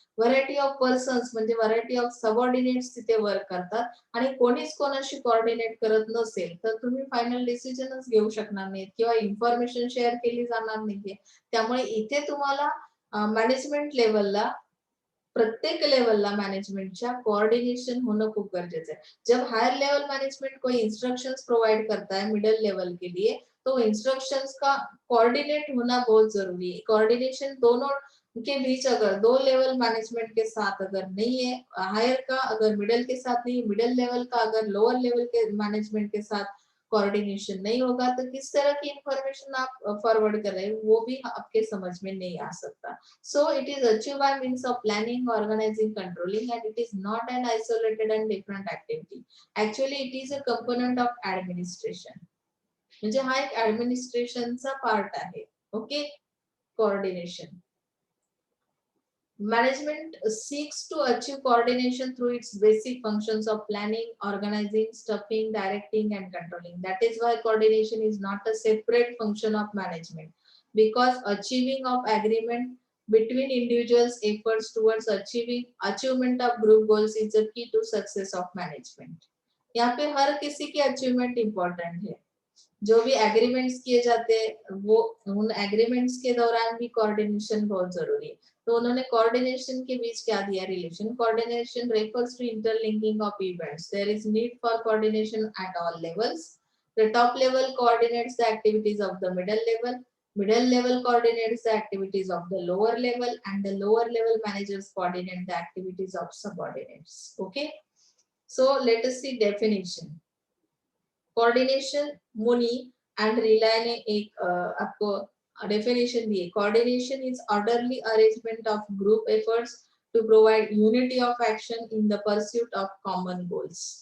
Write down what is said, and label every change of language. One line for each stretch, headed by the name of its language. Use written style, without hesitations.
Marathi: Variety of persons म्हणजे variety of subordinates तिथे work करतात आणि कोणीच कोणाशी कोऑर्डिनेट करत नसेल तर तुम्ही फायनल डिसिजनच घेऊ शकणार नाहीत किंवा इन्फॉर्मेशन शेअर केली जाणार नाहीये. त्यामुळे इथे तुम्हाला मॅनेजमेंट लेवलला प्रत्येक लेवलला मॅनेजमेंटच्या कोऑर्डिनेशन होणं खूप गरजेचं है.
Hindi: जब हायर लेवल मैनेजमेंट कोई इंस्ट्रक्शंस प्रोवाइड करता है मिडिल लेवल के लिए तो इंस्ट्रक्शंस का कोऑर्डिनेट होना बहुत जरूरी है. कोऑर्डिनेशन दोनों के बीच अगर दो लेवल मैनेजमेंट के साथ अगर नहीं है, हायर का अगर मिडिल के साथ नहीं, मिडिल लेवल का अगर लोअर लेवल के मैनेजमेंट के साथ कोऑर्डिनेशन नहीं होगा तो किस तरह की इंफॉर्मेशन आप फॉरवर्ड कर रहे हैं वो भी आपके समझ में नहीं आ सकता.
English: So it is achieved by means of planning, organizing, controlling, and it is not an isolated and different activity. Actually, it is a component of administration.
Marathi: म्हणजे हा एक ऍडमिनिस्ट्रेशनचा पार्ट आहे.
English: Okay, coordination. Management seeks to achieve coordination through its basic functions of planning, organizing, stuffing, directing, and controlling. That is why coordination is not a separate function of management, because achieving of agreement between individuals' efforts towards achievement of group goals is the key to success of management.
Hindi: यहाँ पे हर किसी की achievement important है. जो भी agreements किए जाते हैं वो उन एग्रीमेंट्स के दौरान भी कोऑर्डिनेशन बहुत जरूरी है. तो उन्होंने कोऑर्डिनेशन के बीच क्या दिया relation.
English: Coordination refers to interlinking of events. There is need for coordination at all levels. The top level coordinates the activities of the middle level. Middle level coordinates the activities of the lower level, and the lower level managers coordinate the activities of subordinates. Okay, so let us see definition.
Hindi: Coordination Muni and रिला ने एक आपको definition दी है.
English: Coordination is orderly arrangement of group efforts to provide unity of action in the pursuit of common goals.